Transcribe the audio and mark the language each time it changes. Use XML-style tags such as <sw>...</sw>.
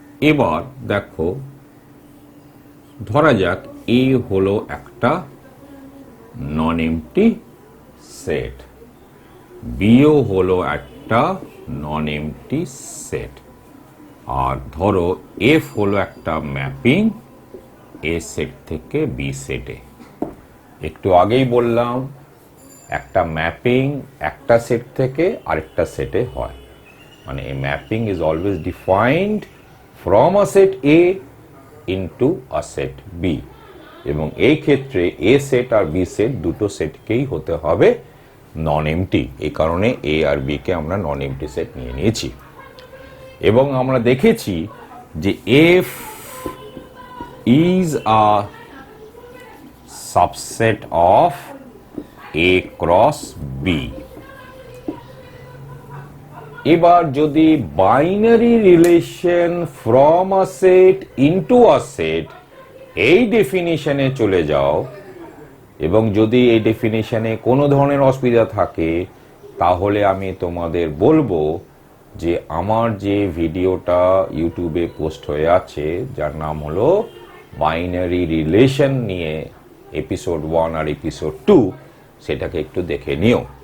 <bn>এবার দেখো, ধরা যাক এ হলো একটা নন এমটি সেট, বিও হলো একটা নন এমটি সেট, আর ধরো এফ হলো একটা ম্যাপিং এ সেট থেকে বি সেটে। একটু আগেই বললাম একটা ম্যাপিং একটা সেট থেকে আরেকটা সেটে হয়, মানে</bn> <en>a mapping is always defined from a set A into a set B,</en> <bn>এবং এই ক্ষেত্রে A set আর B set দুটো সেটকেই হতে হবে নন এমটি। এই কারণে A আর B কে আমরা নন এমটি সেট নিয়ে নিয়েছি। এবং আমরা দেখেছি যে</bn> <en>F is a subset of A cross B।</en> <bn>এবার যদি</bn> <en>binary relation from a set</en> <bn>into a set এই ডেফিনিশনে চলে যাও, এবং যদি এই ডেফিনিশনে কোনো ধরনের অসুবিধা থাকে, তাহলে আমি তোমাদের বলবো যে আমার যে ভিডিওটা ইউটিউবে পোস্ট হয়ে আছে, যার নাম হলো বাইনারি রিলেশন নিয়ে এপিসোড 1 আর এপিসোড 2, সেটাকে একটু দেখে নিও।</bn>